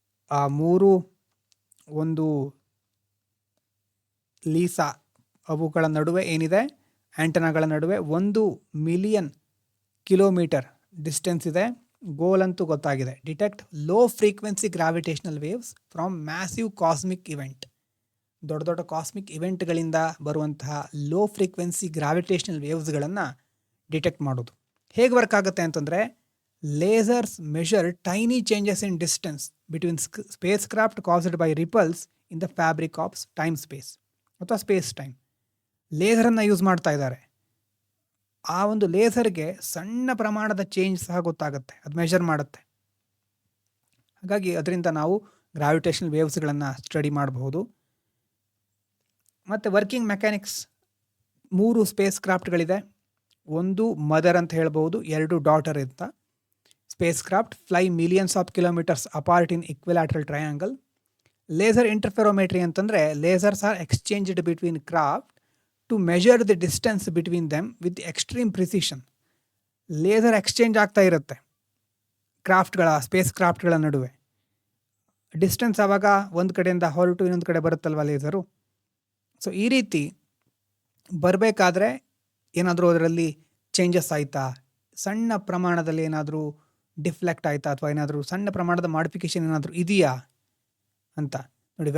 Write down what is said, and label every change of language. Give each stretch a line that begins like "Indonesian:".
Kannada: ಆ 3 ಒಂದು ಲೀಸಾ ಅವುಗಳ ನಡುವೆ ಏನಿದೆ, ಆ್ಯಂಟನಾಗಳ ನಡುವೆ 1 ಮಿಲಿಯನ್ ಕಿಲೋಮೀಟರ್ ಡಿಸ್ಟೆನ್ಸ್ ಇದೆ. ಗೋಲ್ ಅಂತೂ ಗೊತ್ತಾಗಿದೆ,
English: Detect low frequency gravitational waves from massive cosmic event.
Kannada: ದೊಡ್ಡ ಕಾಸ್ಮಿಕ್ ಇವೆಂಟ್ಗಳಿಂದ ಬರುವಂತಹ ಲೋ ಫ್ರೀಕ್ವೆನ್ಸಿ ಗ್ರಾವಿಟೇಷನಲ್ ವೇವ್ಸ್ಗಳನ್ನು ಡಿಟೆಕ್ಟ್ ಮಾಡೋದು. ಹೇಗೆ ವರ್ಕ್ ಆಗುತ್ತೆ ಅಂತಂದರೆ,
English: lasers measure tiny changes in distance between spacecraft caused by ripples in the fabric of time-space
Kannada: ಅಥವಾ space time. ಲೇಸರನ್ನು use ಮಾಡ್ತಾ ಇದ್ದಾರೆ. ಆ ಒಂದು ಲೇಸರ್ಗೆ ಸಣ್ಣ ಪ್ರಮಾಣದ ಚೇಂಜ್ ಸಹ ಗೊತ್ತಾಗುತ್ತೆ, ಅದು ಮೆಷರ್ ಮಾಡುತ್ತೆ. ಹಾಗಾಗಿ ಅದರಿಂದ ನಾವು ಗ್ರಾವಿಟೇಷನಲ್ ವೇವ್ಸ್ಗಳನ್ನು ಸ್ಟಡಿ ಮಾಡಬಹುದು. ಮತ್ತು ವರ್ಕಿಂಗ್ ಮೆಕ್ಯಾನಿಕ್ಸ್, 3 ಸ್ಪೇಸ್ ಕ್ರಾಫ್ಟ್ಗಳಿದೆ. ಒಂದು ಮದರ್ ಅಂತ ಹೇಳ್ಬೋದು, 2 ಡಾಟರ್ ಅಂತ.
English: Spacecraft fly millions of kilometers apart in equilateral triangle. Laser interferometry ಅಂತಂದರೆ lasers are exchanged between craft to measure the distance between them with extreme precision.
Kannada: Laser exchange ಆಗ್ತಾ ಇರುತ್ತೆ space ಕ್ರಾಫ್ಟ್ಗಳ ನಡುವೆ. Distance ಆವಾಗ ಒಂದು ಕಡೆಯಿಂದ ಹೊರಟು ಇನ್ನೊಂದು ಕಡೆ ಬರುತ್ತಲ್ವ ಲೇಸರು. ಸೊ ಈ ರೀತಿ ಬರಬೇಕಾದ್ರೆ ಏನಾದರೂ ಅದರಲ್ಲಿ ಚೇಂಜಸ್ ಆಯಿತಾ, ಸಣ್ಣ ಪ್ರಮಾಣದಲ್ಲಿ ಏನಾದರೂ ಡಿಫ್ಲೆಕ್ಟ್ ಆಯಿತಾ, ಅಥವಾ ಏನಾದರೂ ಸಣ್ಣ ಪ್ರಮಾಣದ ಮಾಡಿಫಿಕೇಶನ್ ಏನಾದರೂ ಇದೆಯಾ ಅಂತ ನೋಡಿ.